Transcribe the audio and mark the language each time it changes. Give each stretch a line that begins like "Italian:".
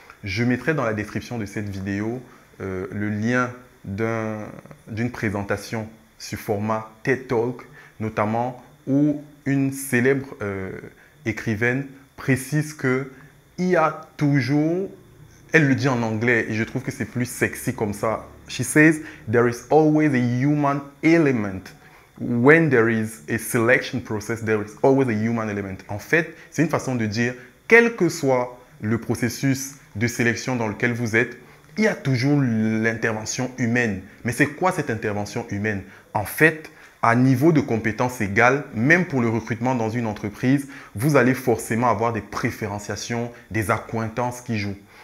French: Je mettrai dans la description de cette vidéo le lien d'une présentation sur format TED Talk, notamment où une célèbre écrivaine précise qu'il y a toujours, elle le dit en anglais et je trouve que c'est plus sexy comme ça.
English: She says, there is always a human element. When there is a selection process, there is always a human element.
French: En fait, c'est une façon de dire, quel que soit le processus de sélection dans lequel vous êtes, il y a toujours l'intervention humaine. Mais c'est quoi cette intervention humaine? En fait, à niveau de compétences égales, même pour le recrutement dans une entreprise, vous allez forcément avoir des préférenciations, des accointances qui jouent.